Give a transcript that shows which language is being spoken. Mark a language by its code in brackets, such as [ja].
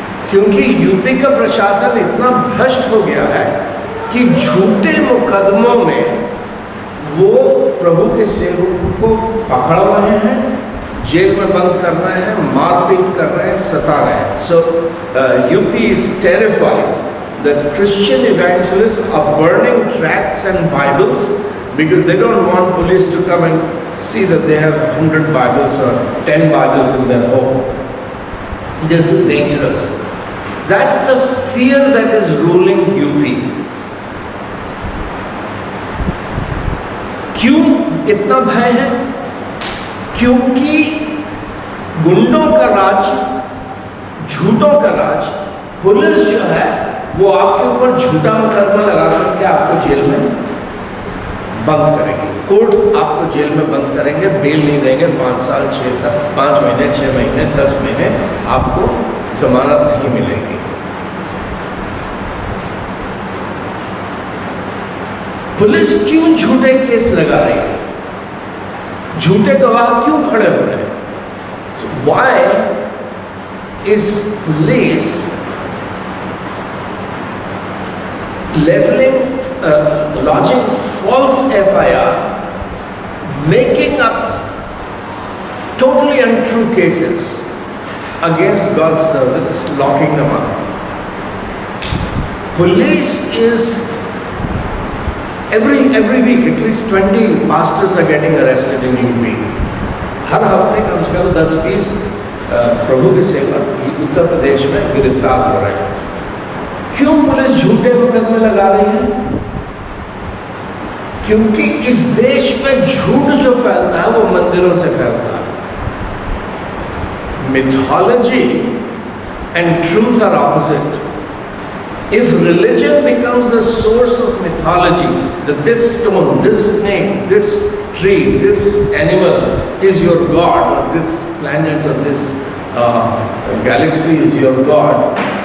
[hi] क्योंकि यूपी का प्रशासन इतना भ्रष्ट हो गया है कि झूठे मुकदमों में वो प्रभु के सेवकों को पकड़ रहे हैं, जेल में बंद कर रहे हैं, मारपीट कर रहे हैं, सता रहे हैं। [en] So UP is terrified that Christian evangelists are burning tracts and Bibles because they don't want police to come and see that they have 100 Bibles or 10 Bibles in their home. This is dangerous. That's the fear that is ruling UP. [hi] क्यों इतना भय है? क्योंकि गुंडों का राज, झूठों का राज, police जो है वो आपके ऊपर झूठा मुकदमा लगा करके आपको जेल में बंद करेगी। कोर्ट आपको जेल में बंद करेंगे, बेल नहीं देंगे। 5 साल, 6 साल, 5 महीने, 6 महीने, 10 महीने आपको जमानत नहीं मिलेगी। पुलिस क्यों झूठे केस लगा रही है? झूठे गवाह क्यों खड़े हो रहे हैं? [en] So why is police leveling, lodging false FIR, making up totally untrue cases against God's servants, locking them up? Police is every week at least 20 pastors are getting arrested in UP. [hi] हर हफ्ते कम से कम 10-20 प्रभु के सेवक उत्तर प्रदेश में गिरफ्तार हो रहे हैं। क्यों पुलिस झूठे मुकदमे लगा रही है? क्योंकि इस देश में झूठ जो फैलता है वो मंदिरों से फैलता है। [en] Mythology and truth are opposite. If religion becomes the source of mythology, that this stone, this snake, this tree, this animal is your god, or this planet or this galaxy is your god,